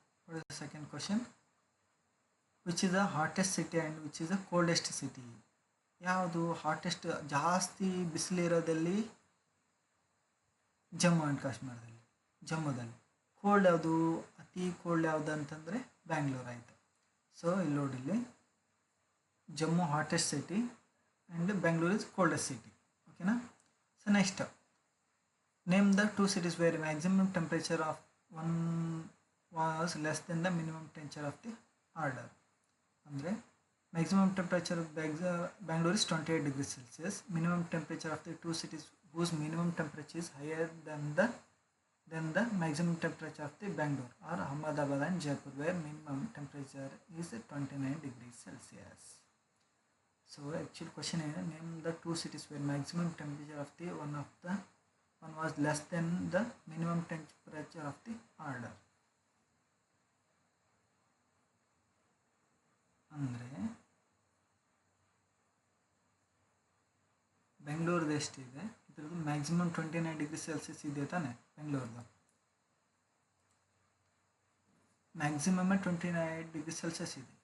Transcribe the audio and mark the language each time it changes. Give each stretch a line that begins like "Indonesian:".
English: What is the second question? Which is the hottest city and which is the coldest city?
Kannada: ಯಾವುದು hottest, ಜಾಸ್ತಿ ಬಿಸಿಲಿರೋದಲ್ಲಿ Jammu and ಕಾಶ್ಮೀರದಲ್ಲಿ, ಜಮ್ಮುದಲ್ಲಿ. Cold ಯಾವುದು, ಅತಿ cold ಯಾವುದು ಅಂತಂದರೆ ಬ್ಯಾಂಗ್ಳೂರು ಆಯಿತು.
English: so
Kannada: ಇಲ್ಲಿ ನೋಡಿಲ್ಲಿ
English: Jammu hottest city and Bangalore is coldest city.
Kannada: ಓಕೆನಾ.
English: So next, name the two cities where maximum temperature of one was less than the minimum temperature of the order. ಅಂದರೆ maximum temperature of Bangalore is 28 degrees Celsius. Minimum temperature of the two cities whose minimum temperature is higher than the maximum temperature of the Bangalore or Ahmedabad and Jaipur, where minimum temperature is 29 degrees Celsius. So actual question is, name the two cities where maximum temperature of the one was less than the minimum temperature of the order.
Kannada: ಅಂದರೆ ಬೆಂಗಳೂರದು ಎಷ್ಟಿದೆ, ಇದ್ರದ್ದು maximum 29 degree Celsius ಇದೆ ತಾನೆ. ಬೆಂಗಳೂರದು maximum 29 degree Celsius ಇದೆ.